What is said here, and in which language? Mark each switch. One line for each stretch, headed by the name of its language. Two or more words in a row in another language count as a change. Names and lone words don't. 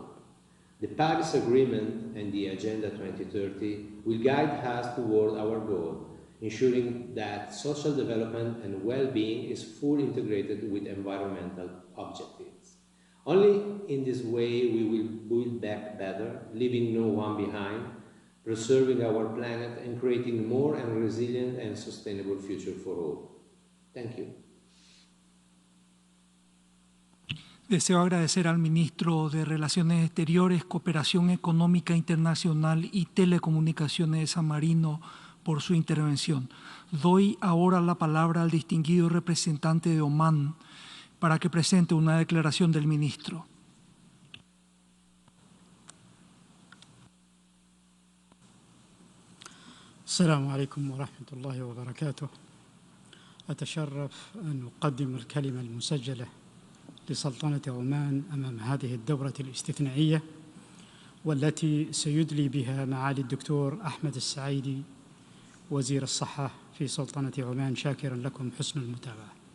English: The Paris Agreement and the Agenda 2030 will guide us toward our goal, ensuring that social development and well-being is fully integrated with environmental objectives. Only in this way we will build back better, leaving no one behind, preserving our planet and creating a more and resilient and sustainable future for all. Thank you.
Spanish: Deseo agradecer al ministro de Relaciones Exteriores, Cooperación Económica Internacional y Telecomunicaciones de San Marino por su intervención. Doy ahora la palabra al distinguido representante de Omán para que presente una declaración del ministro.
Arabic: السلام عليكم ورحمة الله وبركاته. أتشرف أن أقدم الكلمة المسجلة لسلطنة عمان أمام هذه الدورة الاستثنائية، والتي سيدلي بها معالي الدكتور أحمد السعيدي وزير الصحة في سلطنة عمان، شاكرا لكم حسن المتابعة.